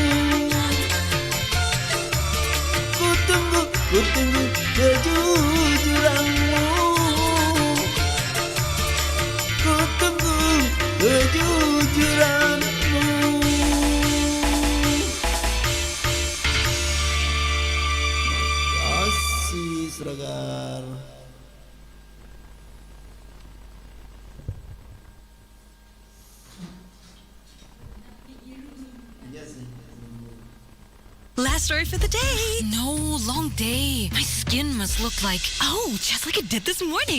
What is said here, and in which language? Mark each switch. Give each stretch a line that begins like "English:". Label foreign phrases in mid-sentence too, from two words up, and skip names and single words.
Indonesian: Ku tunggu kejujuranmu. Ku tunggu kejujuranmu. Makasih Sragar.
English: Last story for the day. No, long day. My skin must look like, just like it did this morning.